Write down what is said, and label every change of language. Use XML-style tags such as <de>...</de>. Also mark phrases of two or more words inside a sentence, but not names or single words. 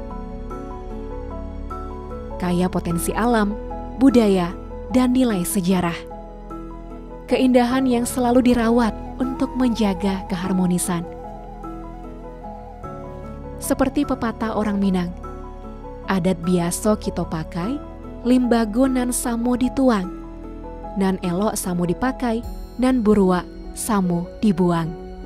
<id>Kaya potensi alam, budaya, dan nilai sejarah. Keindahan yang selalu dirawat untuk menjaga keharmonisan. Seperti pepatah orang Minang,</id> <min>adat biaso kita pakai, limbago nan samo dituang, nan elok samo dipakai, nan burua samo dibuang.</min>